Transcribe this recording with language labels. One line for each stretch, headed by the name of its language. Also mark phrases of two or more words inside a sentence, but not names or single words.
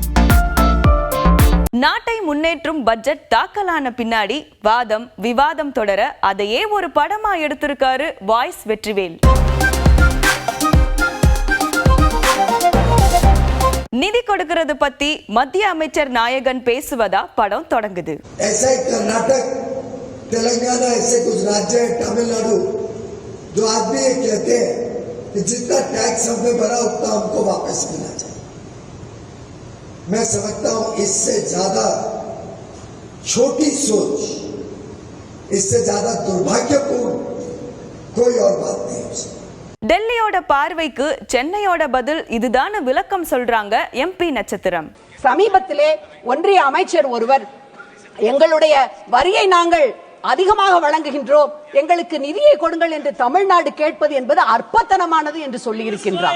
Tamil: நாட்டை முன்னேற்றும் பட்ஜெட் தாக்கலான பின்னாடி வாதம் விவாதம் தொடர அதையே ஒரு படமா எடுத்திருக்காரு வாய்ஸ் வெற்றிவேல். நிதி கொடுக்கிறது பத்தி மத்திய அமைச்சர் நாயகன் பேசுவதா படம் தொடங்குது.
Hindi: तेलंगाना ऐसे कुछ राज्य है, तमिलनाडु, जो आदमी ये कहते हैं कि जितना टैक्स हमने भरा उतना हमको वापस मिलना चाहिए। मैं समझता हूं इससे ज्यादा छोटी सोच, इससे ज्यादा दुर्भाग्यपूर्ण कोई और बात नहीं हो सकती.
Tamil: டெல்லியோட பார்வைக்கு சென்னையோட பதில் இதுதான் விளக்கம் சொல்றாங்க எம்பி நட்சத்திரம். சமீபத்திலே ஒன்றிய அமைச்சர் ஒருவர் எங்களுடைய வரியை நாங்கள் அதிகமாக வழங்குகின்றோம், எங்களுக்கு நிதியை கொடுங்கள் என்று தமிழ்நாடு கேட்பது என்பது அற்பத்தனமானது என்று சொல்லி இருக்கின்றார்.